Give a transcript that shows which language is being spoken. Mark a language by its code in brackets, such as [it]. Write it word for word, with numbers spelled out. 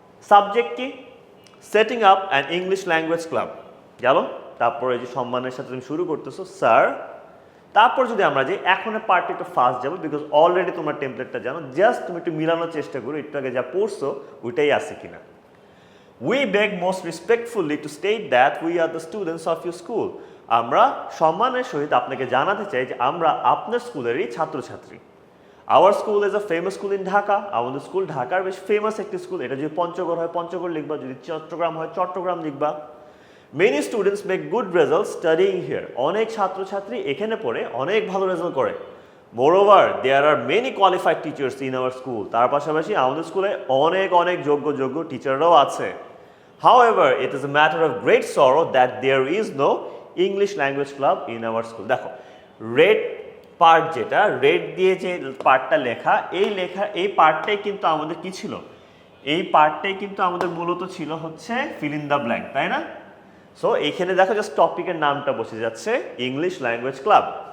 [bn] Subject কি, setting up an English language club, গেল। তারপরে যে সম্মানের সাথে তুমি শুরু করতেছো স্যার। তারপর যদি আমরা যে এখনের পার্টটা একটু ফাস্ট যাবো, বিকজ অলরেডি তোমার টেমপ্লেটটা জানো, জাস্ট তুমি একটু মিলানোর চেষ্টা করো একটু আগে যা পড়ছো ওইটাই আছে কিনা। [en] We beg most respectfully to state that we are the students of your school. [bn] আমরা সম্মানের সহিত আপনাকে জানাতে চাই যে আমরা আপনার স্কুলেরই ছাত্রছাত্রী। [en] our school is a famous school in Dhaka, [bn] আমাদের স্কুল ঢাকার বেশ ফেমাস একটি স্কুল। এটা যদি পঞ্চগড় হয় পঞ্চগড় লিখবা, যদি চট্টগ্রাম হয় চট্টগ্রাম লিখবা। [en] many students make good result studying here, [bn] অনেক ছাত্রছাত্রী এখানে পড়ে অনেক ভালো রেজাল্ট করে। [en] moreover there are many qualified teachers in our school, [bn] তার পাশাপাশি আমাদের স্কুলে অনেক অনেক যোগ্য যোগ্য টিচাররাও আছে। [en] However, it is a matter of great sorrow that there is no English language club in our school. [bn] দেখো রেড পার্ট, যেটা রেড দিয়ে যে পার্টটা লেখা, এই লেখা এই পার্টটাই কিন্তু আমাদের কি ছিল, এই পার্টটাই কিন্তু আমাদের মূলত ছিল হচ্ছে ফিল ইন দ্য ব্ল্যাঙ্ক, তাই না? সো এইখানে দেখো জাস্ট টপিকের নামটা বসে যাচ্ছে ইংলিশ ল্যাঙ্গুয়েজ ক্লাব।